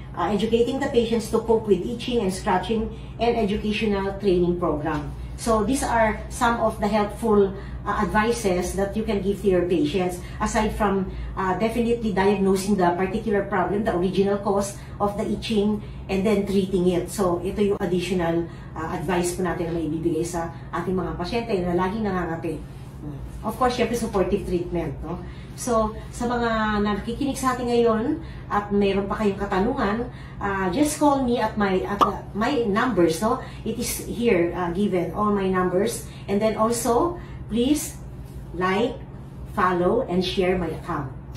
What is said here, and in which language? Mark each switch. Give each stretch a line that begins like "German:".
English: Educating the patients to cope with itching and scratching, and educational training program. So these are some of the helpful advices that you can give to your patients, aside from definitely diagnosing the particular problem, the original cause of the itching, and then treating it.
Filipino: So ito yung
English: additional advice
Filipino: po natin na maibibigay sa ating mga pasyente na laging nangangati. Of course, syempre supportive treatment, no? So, sa mga nakikinig sa atin ngayon at mayroon pa kayong katanungan,
English: just call me at my numbers,
Filipino: no?
English: It is here given, all my numbers. And then also, please like, follow, and share my account.